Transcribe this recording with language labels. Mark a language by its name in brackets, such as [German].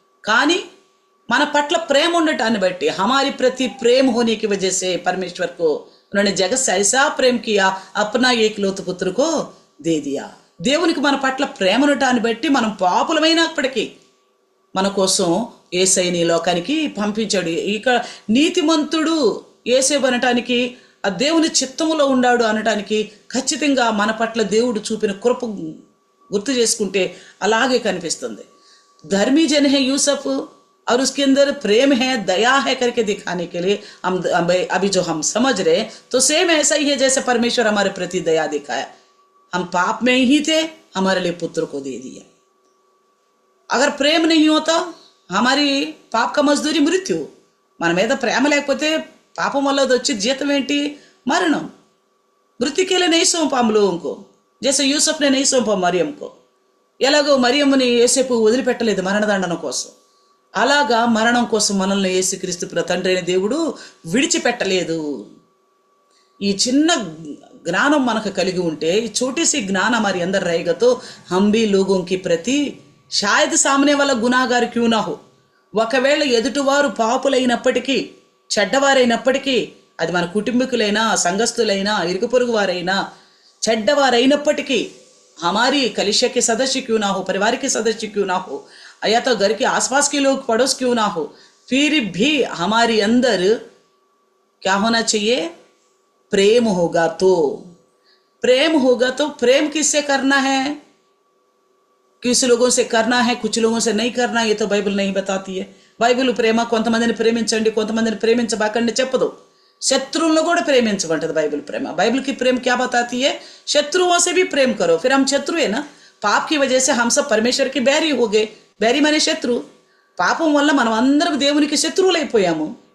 [Telugu] కానీ మన పట్ల ప్రేమ ఉండటాన్ని బట్టి [Hindi] हमारी प्रति प्रेम होने की वजह से परमेश्वर को उन्होंने जगत से ऐसा प्रेम किया अपना एकलौत पुत्र को दे दिया. [Telugu] దేవునికి మన పట్ల ప్రేమ ఉండటాన్ని బట్టి మనం పాపులమైనప్పటికీ మన కోసం యేసయ్యని లోకానికి పంపించాడు. ఇక నీతిమంతుడు యేసేపు అనటానికి ఆ దేవుని చిత్తములో ఉన్నాడు అనటానికి ఖచ్చితంగా మన పట్ల దేవుడు చూపిన కృప గుర్తు చేసుకుంటే అలాగే కనిపిస్తుంది. [Hindi] धर्मी जन है यूसुफ और उसके अंदर प्रेम है दया है करके दिखाने के लिए हम अभी जो हम समझ रहे तो सेम ऐसा ही है जैसे परमेश्वर हमारे प्रति दया दिखाया. हम पाप में ही थे, हमारे लिए पुत्र को दे दिया. अगर प्रेम नहीं होता हमारी पाप का मजदूरी मृत्यु. [Telugu] మన మీద ప్రేమ లేకపోతే పాపం వల్ల వచ్చే జీతం ఏంటి? మరణం. [Hindi] मृत्यु के लिए नहीं सौंपा हम लोगों को, जैसे यूसुफ ने नहीं सौंपा मरियम को. [Telugu] ఎలాగో మరియమ్మని యేసేపు వదిలిపెట్టలేదు మరణదండన కోసం, అలాగా మరణం కోసం మనల్ని యేసుక్రీస్తు తండ్రి అయిన దేవుడు విడిచిపెట్టలేదు. ఈ చిన్న ज्ञानम मनक कलिगी उंटे [Hindi] छोटी सी ज्ञान हमारे अंदर रहेगा तो हम भी लोगों की प्रति शायद सामने वाला गुनाहगार क्यों ना हो, [Telugu] ఒకవేళ ఎదుటివారు పాపులైనప్పటికీ చెడ్డవారైనప్పటికీ [Hindi] అది మన కుటుంబీకులైనా సంఘస్థులైనా ఇరుగు పొరుగు వారైనా చెడ్డవారైనప్పటికీ हमारी कलिशा के सदस्य क्यों ना हो, परिवार के सदस्य क्यों ना हो, या तो घर के आसपास के लोग पड़ोस क्यों ना हो, फिर भी हमारे अंदर क्या होना चाहिए? प्रेम होगा. तो प्रेम होगा तो प्रेम किससे करना है? किस लोगों से करना है, कुछ लोगों से नहीं करना, ये तो बाइबल नहीं बताती है. [Telugu] బైబిల్ ప్రేమ కొంతమందిని ప్రేమించండి, కొంతమందిని ప్రేమించబాకండి చెప్పదు. శత్రువులను కూడా ప్రేమించమంటది బైబిల్ ప్రేమ. [Hindi] बाइबल की प्रेम क्या बताती है? शत्रुओं से भी प्रेम करो. फिर हम शत्रु है ना, पाप की वजह से हम सब परमेश्वर की बैरी हो गए. बैरी माने శత్రు. [Telugu] పాపం వల్ల మనం అందరం దేవునికి శత్రువులైపోయాము.